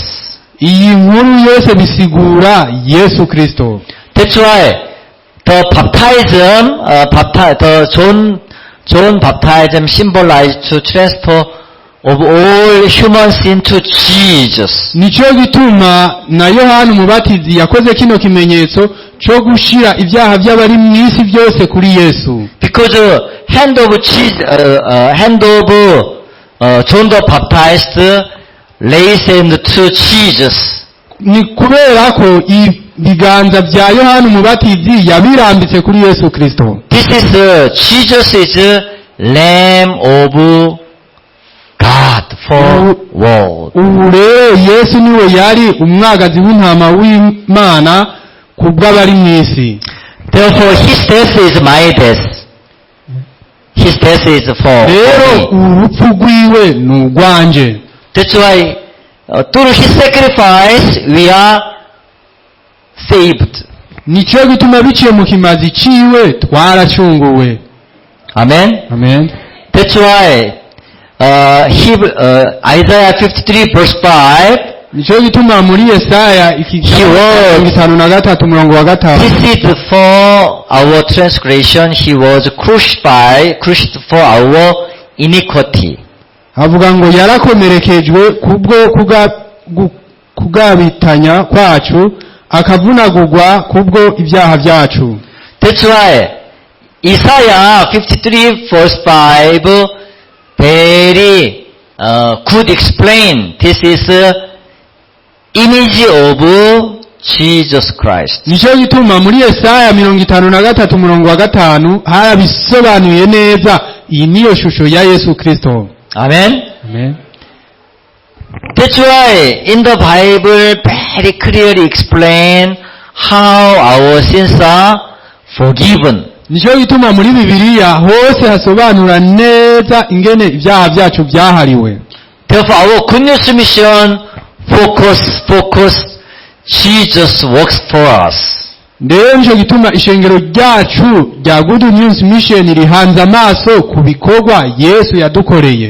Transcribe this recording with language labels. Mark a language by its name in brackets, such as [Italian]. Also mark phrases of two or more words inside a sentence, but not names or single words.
[Rundi] Iyi nkuru yose bisigura Yesu Kristo. [English] That's why the baptism, the John baptism symbolized to transfer of all human sin to Jesus. [Rundi] Nicyo gituma na Yohana umubatizi yakoze kino kimenyetso cyo gushira ibyaha by'abari mu isi byose kuri Yesu. [English] Because hand of John the Baptist lays hand to Jesus. [Rundi] Ni kubera ko ibiganza bya Yohana umubatizi yabirambitse kuri Yesu Kristo. [English] This is Jesus is Lamb of God for world. [Rundi] Ubu rero Yesu niwe yari umwagazi w'intama w'Imana kubw'abari mu isi. [English] Therefore His death is my death. His death is for Rero me. [Rundi] urupfu rwiwe ni urwanje. [English] That's why through His sacrifice we are saved. [Rundi] Nicyo gituma biciye mu kimazi ciwe twaracunguwe. Amen. Amen. [English] That's why Isaiah 53 verse 5. [Rundi] Nicyo gituma muri Yesaya [English] was- 53:5. This is for our transgression. He was crucified for our iniquity. [Rundi] Avuga ngo yarakomerekejwe kubwo kugabitanya kwacu, akavunagurwa kubwo ibyaha byacu. [English] That's why Isaiah 53 verse 5 very good explain. This is image of Jesus Christ. [Rundi] Nicyo gituma muri Yesaya 53:5 harabisobanuye neza, iyi niyo shusho ya Yesu Kristo. Amen. Amen. [English] That's why in the Bible very clearly explain how our sins are forgiven. [Rundi] Nicyo gituma muri Bibiliya hose hasobanura neza ingene ibyaha byacu byahariwe. [English] Therefore our good news mission focus Jesus works for us. [Rundi] Rero nicyo gituma ishengero ryacu rya Good News Mission rihanze amaso ku bikorwa Yesu yadukoreye.